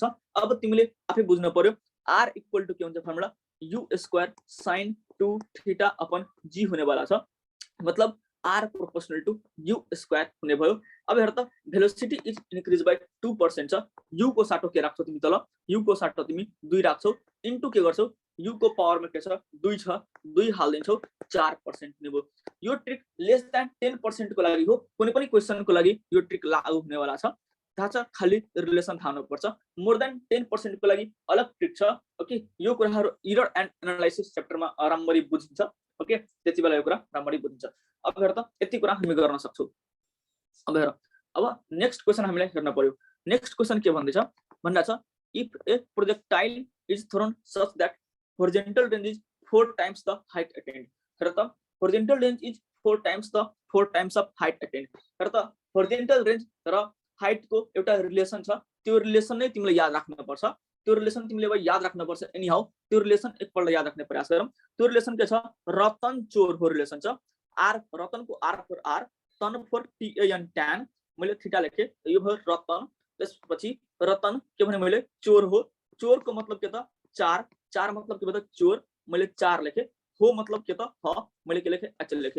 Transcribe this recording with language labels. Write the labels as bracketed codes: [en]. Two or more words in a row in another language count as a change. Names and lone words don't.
[ne] अब तिमीले आफै बुझ्न पर्यो r [en] equal to [ne] के हुन्छ [en] formula u square sin 2 theta upon g [ne] हुने वाला छ मतलब r [en] proportional to u square [ne] हुने भयो। अब हेर त [en] velocity is increase by 2% [ne] छ u को साटो के राख्छौ तिमी तल u को साटो तिमी 2 राख्छौ इन्टु के गर्छौ u को पावर में के छ 2 छ 2 हाल्दिन्छौ 4% हुने भयो। यो ट्रिक [en] less than 10% [ne] को लागि हो कुनै पनि क्वेशन को लागि यो ट्रिक लागू हुने वाला छ। थाहा छ खाली रिलेसन थाहा हुनुपर्छ। [en] more than 10% [ne] को लागि अलग ट्रिक छ। ओके यो कुराहरु [en] error and analysis [ne] च्याप्टरमा राम्ररी बुझिन्छ। ओके त्यति बेला यो कुरा राम्ररी बुझिन्छ। अब हेर त यति कुरा हामी गर्न सक्छौ। अब हेर अब [en] next question [ne] हामीलाई हेर्न पर्यो। [en] next question [ne] के भन्दै छ भन्दा छ [en] if a projectile is thrown such that horizontal range is 4 times the height attained. [ne] हेर त [en] horizontal range is 4 times of height attained। [ne] हेर त [en] horizontal range [ne] र height को एउटा रिलेसन छ त्यो रिलेसन नै तिमीले याद राख्न पर्छ। त्यो रिलेसन तिमीले अब याद राख्न पर्छ [en] any how [ne] त्यो रिलेसन एकपल्ट याद राख्ने प्रयास गरौँ। त्यो रिलेसन के छ रतन चोर हो रिलेसन छ r रतन को r फर r तन फर tan tan मैले थीटा लेखे यो भयो रतन त्यसपछि रतन के भने मैले चोर हो चोर को मतलब के त 4 4 मतलब के बता चोर मैले 4 लेखे हो मतलब के त ह मैले के लेखे h लेखे।